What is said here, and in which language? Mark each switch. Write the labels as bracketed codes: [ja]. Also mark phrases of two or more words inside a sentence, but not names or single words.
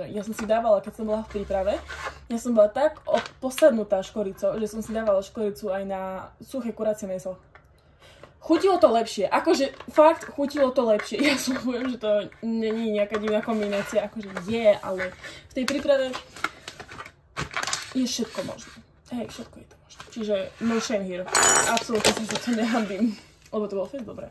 [sk] Ja som si dávala, keď som bola v príprave, ja som bola tak posadnutá škoricou, že som si dávala škoricu aj na suché kuracie mäso. Chutilo to lepšie, akože fakt chutilo to lepšie. Ja slúbujem, že to není nejaká divná kombinácia, akože je, ale v tej príprave je všetko možné. Hej, všetko je to možné. Čiže [en] no shame here. [sk] Absolútne sa za to nehambím, lebo to bolo fakt dobré.